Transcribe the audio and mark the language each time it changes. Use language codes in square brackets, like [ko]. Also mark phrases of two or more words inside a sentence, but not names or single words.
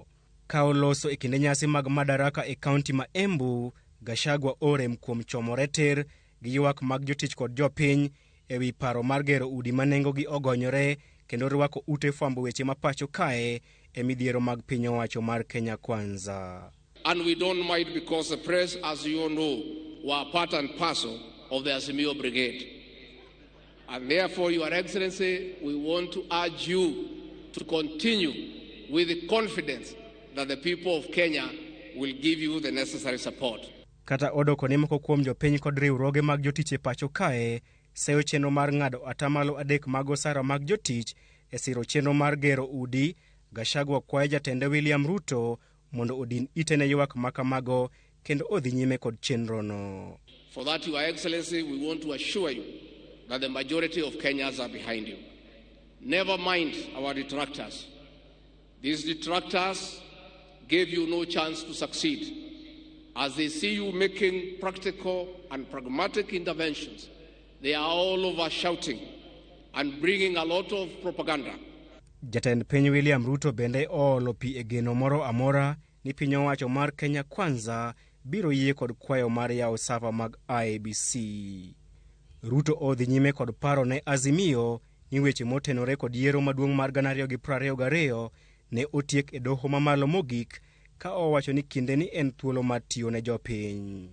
[luo] Ka oloso e kinde nyasi mag Madaraka e kaunti ma Embu, Gachagua orem kuom chomore tir gi ywak mag jotich kod jopiny e wi paro mar gero udi ma nengogi ogonyore kendo rwako ute fwambo weche mapacho kae e midhiero mag piny owacho mar Kenya Kwanza. [en] And we don't mind because the press, as you all know, were part and parcel of the Azimio Brigade. And therefore, Your Excellency, we want to urge you to continue with the confidence that the people of Kenya will give you the necessary support. [luo] Kata odoko ni moko kuom jopiny kod riwruoge mag jotich e pacho kae seyo chenro mar ng'ado atamalo 3 mag osara mag jotich e siro chenro mar gero udi. Gachagua kwayo jatende William Ruto mondo odin ite ne ywak makamago kendo odhi nyime kod chenro no. [en] For that, Your Excellency, we want to assure you that the majority of Kenyans are behind you. Never mind our detractors. These detractors gave you no chance to succeed. As they see you making practical and pragmatic interventions, they are all over shouting and bringing a lot of propaganda. [luo] Jatend piny William Ruto bende oolo pi e geno moro amora ni piny owacho mar Kenya Kwanza biro yie kod kwayo mar yawo sava mag IEBC. Ruto odhi nyime kod paro ne Azimio ni weche motenore kod yiero maduong' mar 2022 ne otiek e doho mamalo mogik, ka owacho ni kinde ni en thuolo mar tiyo ne jopiny.